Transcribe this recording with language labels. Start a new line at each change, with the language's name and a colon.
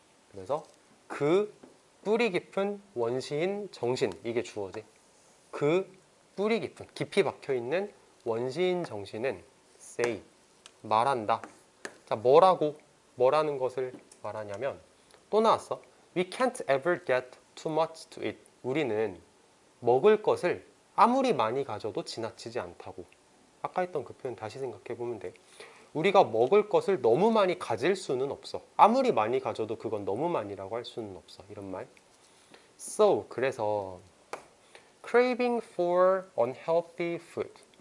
Korean: 그래서 그 뿌리 깊은 원시인 정신 이게 주어지. 그 뿌리 깊이 박혀 있는 원시인 정신은 say 말한다. 자, 뭐라는 것을 말하냐면 또 나왔어.
English: We can't ever get too much to eat.
Korean: 우리는 먹을 것을 아무리 많이 가져도 지나치지 않다고. 아까 했던 그 표현 다시 생각해 보면 돼. 우리가 먹을 것을 너무 많이 가질 수는 없어. 아무리 많이 가져도 그건 너무 많이라고 할 수는 없어. 이런 말.
English: So,
Korean: 그래서
English: craving for unhealthy food.